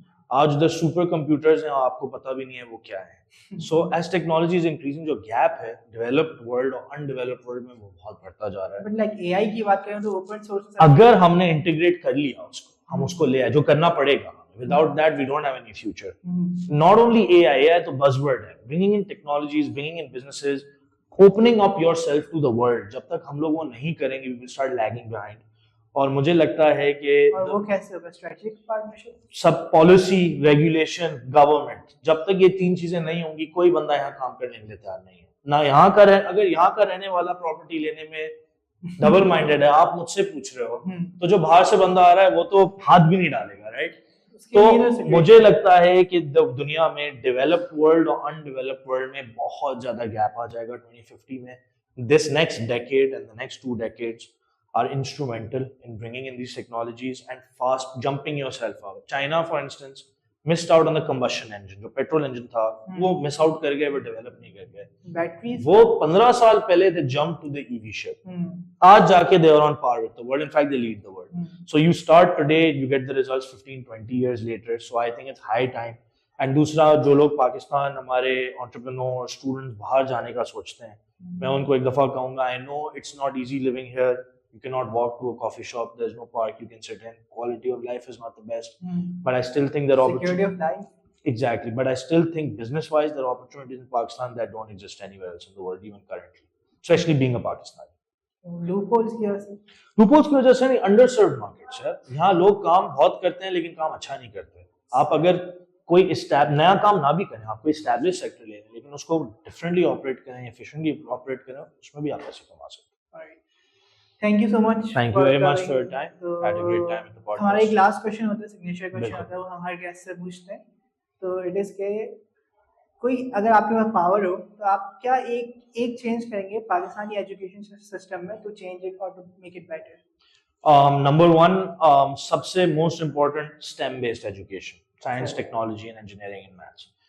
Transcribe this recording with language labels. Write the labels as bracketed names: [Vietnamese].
[Urdu] آج ادھر super computers ہیں, آپ کو پتہ بھی نہیں ہے وہ کیا ہے. So as technology is increasing, جو گیپ ہے ڈیولپڈ ورلڈ اور انڈیولپڈ ورلڈ میں وہ بہت بڑھتا جا رہا ہے. بٹ لائک اے آئی کی بات کریں تو اوپن سورس اگر ہم نے انٹیگریٹ کر لیا اس کو, ہم اس کو لے آئے, جو کرنا پڑے گا, without that we don't have any future. [English] Not only AI تو buzzword ہے, bringing in technologies, bringing in businesses, opening up yourself to the world. [Urdu] جب تک ہم لوگ وہ نہیں کریں گے we will start lagging behind. اور مجھے لگتا ہے کہ وہ کیسے ہوگا, اسٹریٹجک پارٹنرشپ, سب پالیسی, ریگولیشن, گورنمنٹ, جب تک یہ تین چیزیں نہیں ہوں گی کوئی بندہ یہاں کام کرنے کے لیے تیار نہیں ہے. نہ یہاں کا اگر یہاں کا رہنے والا پراپرٹی لینے میں ڈبل مائنڈیڈ ہے, آپ مجھ سے پوچھ رہے ہو, تو جو باہر سے بندہ آ رہا ہے وہ تو ہاتھ بھی نہیں ڈالے گا, رائٹ. تو مجھے لگتا ہے کہ دنیا میں ڈیولپڈ ورلڈ اور انڈیولپڈ ورلڈ میں بہت زیادہ گیپ آ جائے گا 2050 میں. [English] This next decade and the next 2 decades are instrumental in bringing in these technologies and fast jumping yourself out. China, for instance, missed out on the combustion engine. [Urdu] جو petrol engine تھا وہ miss out کر گئے, وہ develop نہیں کر گئے. [English] Batteries وہ 15 سال پہلے they jumped to the EV ship. آج جا کے they are on par with the world. In fact, they lead the world. So you start today, you get the results 15-20 years later. So I think it's high time. [Urdu] And دوسرا, جو لوگ پاکستان ہمارے entrepreneur students باہر جانے کا سوچتے ہیں, میں ان کو ایک دفعہ کہوں گا, I know it's not easy living here. [English] You cannot walk to a coffee shop. There's no park you can sit in. Quality of life is not the best. But I still think there are security of life. Exactly. But I still think business-wise there are opportunities in Pakistan that don't exist anywhere else in the world, even currently. Especially being a Pakistani. [Urdu] Loopholes کی وجہ سے, loopholes کی وجہ سے نہیں, underserved markets ہے. یہاں لوگ کام بہت کرتے ہیں لیکن کام اچھا نہیں کرتے. آپ اگر کوئی نیا کام نہ بھی کریں, آپ کوئی اسٹیبلش سیکٹر لے لیں لیکن اس کو ڈفرینٹلی آپریٹ کریں, ایفیشینٹلی آپریٹ کریں, اس میں بھی آپ پیسے کما سکتے ہیں. [English] Thank you so much. Thank you very much for your time. Had a great time with the podcast. [Urdu] ہمارا ایک لاسٹ کوشچن ہوتا ہے, سگنیچر کوشچن ہوتا ہے, وہ ہم ہر گیسٹ سے پوچھتے ہیں. تو اٹ از کہ کوئی اگر آپ کے پاس پاور ہو تو آپ کیا ایک چینج کریں گے پاکستانی ایجوکیشن سسٹم میں ٹو چینج اٹ اور to make it better? Number 1, سب سے most important esteem based education, science, technology and engineering and maths.